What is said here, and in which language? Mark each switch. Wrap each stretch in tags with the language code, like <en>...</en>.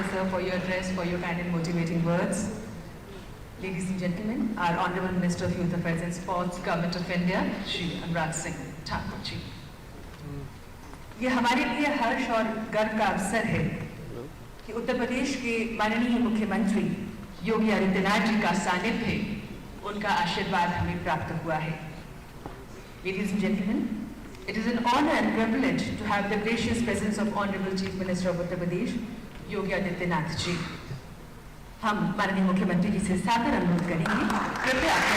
<en>For your address, for your kind and motivating words. Ladies and gentlemen, our Honorable Minister of Youth Affairs and Sports, Government of India, Shri Anurag Singh Thakur ji.</en> <hi>ये हमारे लिए हर्ष और गर्व का अवसर है कि उत्तर प्रदेश के माननीय मुख्यमंत्री योगी आदित्यनाथ जी का सानिध्य, उनका आशीर्वाद हमें प्राप्त हुआ है।</hi> <en>Ladies and gentlemen, it is an honor and privilege to have the gracious presence of Honorable Chief Minister of Uttar Pradesh, Yogi Adityanath ji.</en> <hi>हम माननीय मुख्यमंत्री जी से सादर अनुरोध करेंगे, कृपया</hi>